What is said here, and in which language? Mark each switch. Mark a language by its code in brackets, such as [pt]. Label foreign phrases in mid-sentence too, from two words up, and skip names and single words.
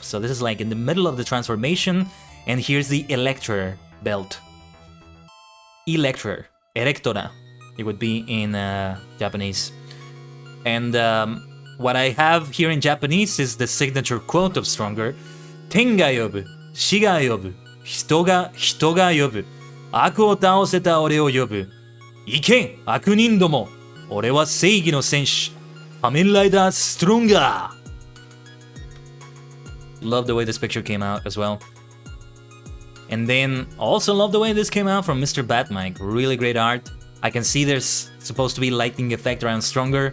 [en] So this is like in the middle of the transformation. And here's the Electra belt. Electra. Erectora. It would be in Japanese. And what I have here in Japanese is the signature quote of Stronger. [ja] 天が呼ぶ、地が呼ぶ、人が呼ぶ、悪を倒せと俺を呼ぶ. 聞け、悪人ども、俺は正義の戦士, Kamen Rider Stronger. [en] Love the way this picture came out as well. And then also love the way this came out from Mr. Batmike. Really great art. I can see there's supposed to be lightning effect around Stronger.